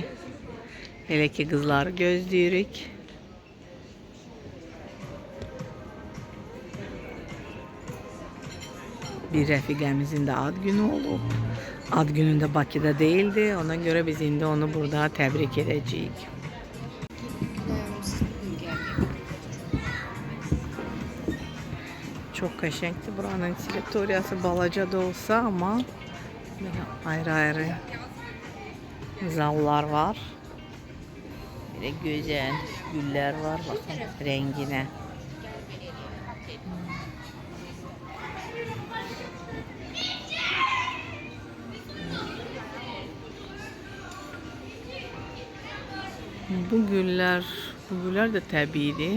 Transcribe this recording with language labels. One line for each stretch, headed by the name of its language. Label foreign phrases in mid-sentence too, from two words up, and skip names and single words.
Azerbaijani: Hele ki qızları gözləyirik. Bir rəfiqəmizin də ad günü olub. Ad günündə Bakıda değildi. Ona göre biz indi onu burada təbrik edəcəyik. Çok qəşəngdir buranın teritoriyası, balaca da olsa ama ayrı-ayrı zallar var.
Turkish: Böyle güzel güller var, bakın rengine.
Azerbaijani: Bu güller de təbiidir.